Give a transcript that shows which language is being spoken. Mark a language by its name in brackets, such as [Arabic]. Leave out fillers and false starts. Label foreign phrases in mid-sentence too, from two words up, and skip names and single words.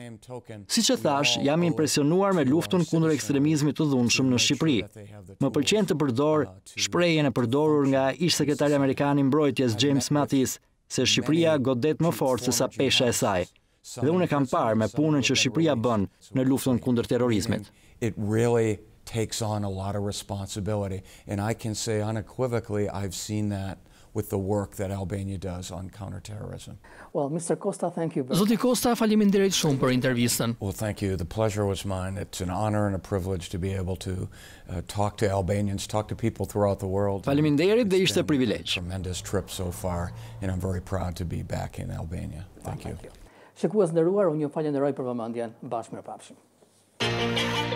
[Albanian] Siç e thash, jam impresionuar me luftën kundër ekstremizmit të dhunshëm në Shqipëri. Më pëlqen të përdor shprehjen e përdorur nga ish sekretari amerikan i mbrojtjes James Mattis se Shqipëria godet më fort se sa pesha e saj. Dhe unë e kam parë me punën që Shqipëria bën në luftën kundër terrorizmit. [English] It really takes on a lot of responsibility, and I can say unequivocally I've seen that with the work that Albania does on counterterrorism. Well, Mr. Costa, thank you. [Albanian] Zoti Costa, faleminderit shumë për intervistën. [English] Well, thank you. The pleasure was mine. It's an honor and a privilege to be able to talk to Albanians, talk to people throughout the world. [Albanian] Faleminderit dhe ishte privilegj. [English] Tremendous trip so far, and I'm very proud to be back in Albania. Thank you. [Albanian] Shikues nderuar, unë ju falenderoj për vëmendjen. Bashkë mirëpafshim.